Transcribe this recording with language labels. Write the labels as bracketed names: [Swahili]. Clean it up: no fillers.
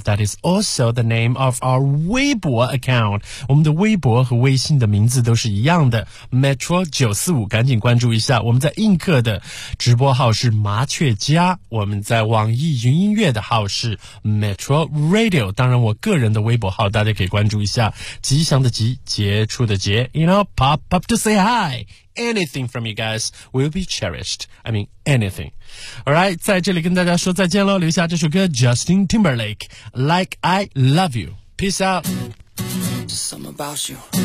[English] That is also the name of our Weibo account. [Chinese] 我们的微博和微信的名字都是一样的 Metro945, 赶紧关注一下。我们在映客的直播号是麻雀家，我们在网易云音乐的号是 Metro Radio. 当然我个人的微博号大家可以关注一下，吉祥的吉，杰出的杰。 [English] You know, pop up to say hiAnything from you guys will be cherished. I mean, anything. Alright, [Chinese] 在这里跟大家说再见咯，留下这首歌 [English] Justin Timberlake, Like I Love You. Peace out. Something about you.